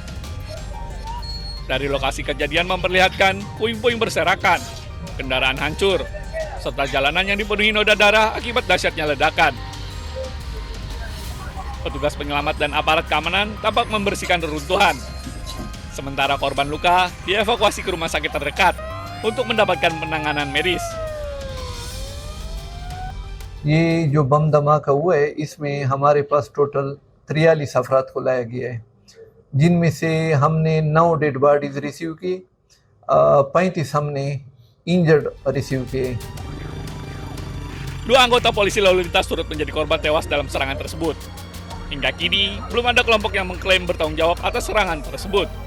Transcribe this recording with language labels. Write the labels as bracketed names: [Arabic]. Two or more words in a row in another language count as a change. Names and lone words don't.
[Indonesian] Dari lokasi kejadian memperlihatkan puing-puing berserakan, kendaraan hancur, serta jalanan yang dipenuhi noda darah akibat dahsyatnya ledakan. Petugas penyelamat dan aparat keamanan tampak membersihkan reruntuhan. Sementara korban luka dievakuasi ke rumah sakit terdekat untuk mendapatkan penanganan medis. [Urdu] یہ جو بم دھماکا ہوا ہے اس میں ہمارے پاس ٹوٹل 43 افراد کو لایا گیا ہے، جن میں سے ہم نے 9 [English] dead bodies receive [Urdu] کی، 35 ہم نے [English] injured receive [Urdu] کیے. [Indonesian] 2 anggota polisi lalu lintas turut menjadi korban tewas dalam serangan tersebut. Hingga kini belum ada kelompok yang mengklaim bertanggung jawab atas serangan tersebut.